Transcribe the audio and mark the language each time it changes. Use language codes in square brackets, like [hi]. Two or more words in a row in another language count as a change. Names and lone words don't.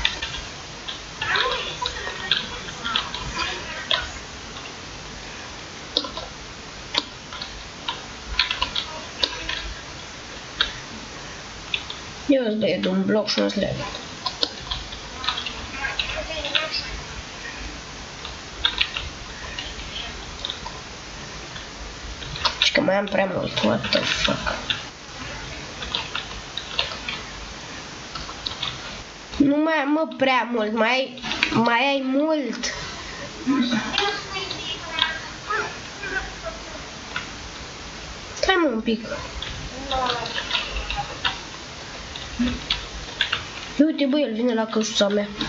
[ro] Eu îți dă un bloc și nu-ți leg. Și că mai am prea mult, [en] what the fuck. [ro] Nu mai am, mă, prea mult, mai ai mult. Stai, mă, un pic. Uite, bă, el vine la căsuța mea.